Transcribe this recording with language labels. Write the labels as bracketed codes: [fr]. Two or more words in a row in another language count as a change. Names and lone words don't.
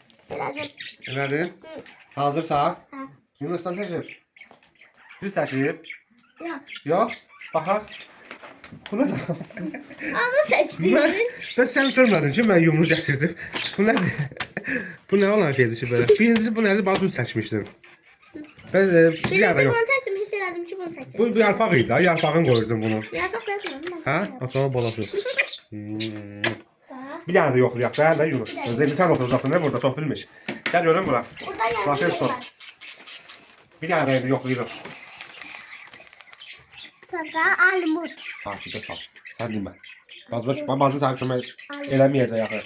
[az] Elədim. Elədin? Hazırsan? Hə. Yunusdan seçib. Düz seçib. Yox. Yox. Baxaq. Bu nə? Ama seçdim. [tr] Ben sen görmedin ki ben yumru getirdim. Bu nedir? Bu ne olan şeydi ki böyle? Birincisi bu nedir? Bana düz seçmiştin. Ben bir yerde Birinci yok. bunu seçtim. [az] Hiç elədim ki bunu seçdim. [tr] Bu bir yarpağıydı. Yarpağın koydum bunu. [az] Yarpaq koymadım. Ha? Atama balası. Bir yerde yoxlayaq. Ben de Yunus. [tr] Özde sen oturacaksın ne burada? Çok bilmiş. Gel görün bura. [az] Burada yarpaq [tr] Başlayalım son. [az] var. Bir yerde yoxlayırıq. Burada armut. Sakitə sal. Sən demə. Bazı sən kömək eləməyəcək axı.